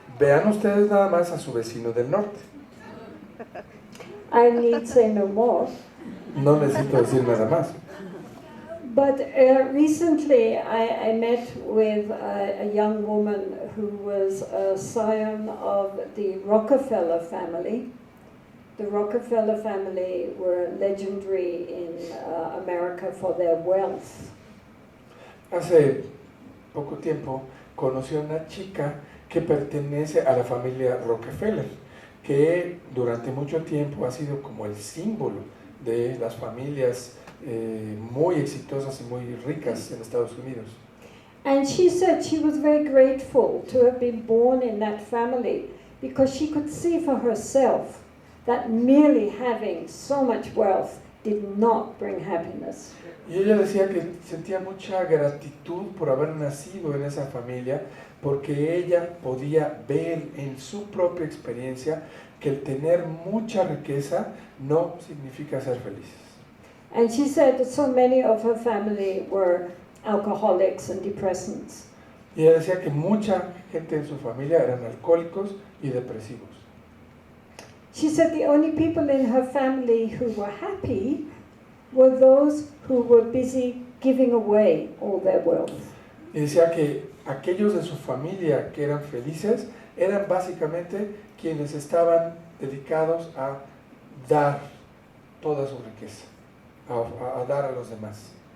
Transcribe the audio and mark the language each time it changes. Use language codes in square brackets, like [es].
[es] Vean ustedes nada más a su vecino del norte. [en] I need say no more. [es] No necesito decir nada más. [en] But recently I met with a young woman who was a scion of the Rockefeller family. The Rockefeller family were legendary in America for their wealth. [es] Hace poco tiempo conocí a una chica que pertenece a la familia Rockefeller, que durante mucho tiempo ha sido como el símbolo de las familias muy exitosas y muy ricas en Estados Unidos. [en] And she said she was very grateful to have been born in that family because she could see for herself that merely having so much wealth did not bring happiness. [es] Y ella decía que sentía mucha gratitud por haber nacido en esa familia, porque ella podía ver en su propia experiencia que el tener mucha riqueza no significa ser felices. [en] And she said that so many of her family were alcoholics and depressants. [es] Y ella decía que mucha gente en su familia eran alcohólicos y depresivos. [en] She said the only people in her family who were happy were those who were busy giving away all their wealth. [es] Y decía que aquellos de su familia que eran felices eran básicamente quienes estaban dedicados a dar toda su riqueza, a dar a los demás.